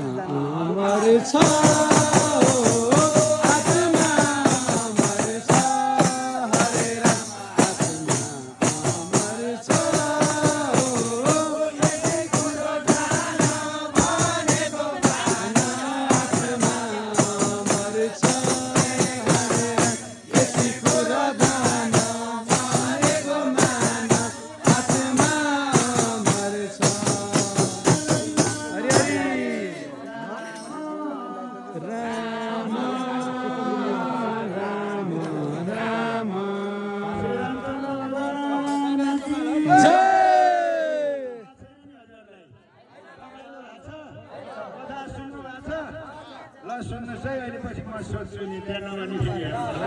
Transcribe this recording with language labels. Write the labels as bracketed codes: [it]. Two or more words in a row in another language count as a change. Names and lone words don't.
[ne] अमर छ, ओ, आत्मा अमर छ, हरे राम, आत्मा अमर छ, ओ, यसै कुरो जान भनेको जान, आत्मा अमर छ, हरे राम, यसै कुरो जान भनेको मान, आत्मा अमर छ। हरि हरि। राम, राम, राम। जय। कथा सुन्नु भएको छ? ल, सुन्नुहोस् है, अहिले पछि म सोध्छु नि, त्यहाँ नभनी फेरि हेर्नु।